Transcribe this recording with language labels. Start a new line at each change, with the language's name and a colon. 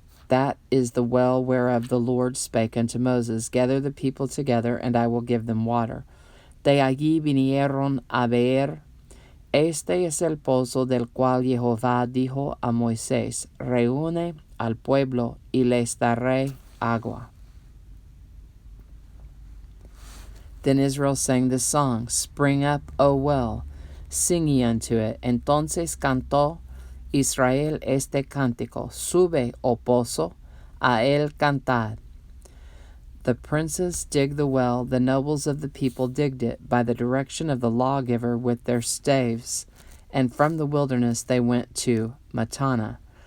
English: That is the well whereof the Lord spake unto Moses, gather the people together, and I will give them water.
Spanish: De allí vinieron a Beer. Este es el pozo del cual Jehová dijo a Moisés, reúne al pueblo y les daré agua.
English: Then Israel sang this song, Spring up, O well, sing ye unto it.
Spanish: Entonces cantó Israel este cántico, sube, O pozo, a él cantad.
English: The princes dig the well, the nobles of the people digged it, by the direction of the lawgiver with their staves, and from the wilderness they went to Matana.